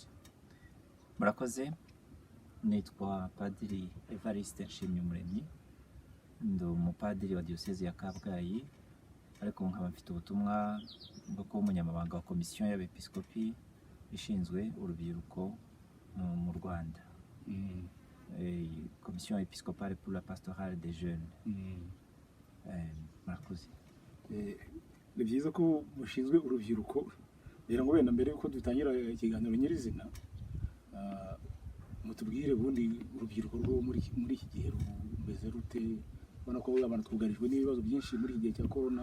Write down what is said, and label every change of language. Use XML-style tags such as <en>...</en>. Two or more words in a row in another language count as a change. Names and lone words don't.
<rw>Murakoze, nitwa Padri Evariste Nshimyumuremyi, ndi umupadiri wa Diocese ya Kabgayi, ariko nkaba mfite ubutumwa bwo kuba umunyamabanga wa komisiyo y'abepiskopi ishinzwe urubyiruko mu Rwanda.</rw> <fr>Komisiyo épiscopale pour la pastorale des jeunes.</fr> <rw>Murakoze. Ni byiza ko mushinzwe urubyiruko. Rero ngo wenda mbere yuko dutangira ikiganiro nyirizina, mutubwire ubundi urubyiruko rwo muri iki gihe rumeze rute? Ubona ko abantu twugarijwe n'ibibazo byinshi muri iki gihe cya corona.</rw>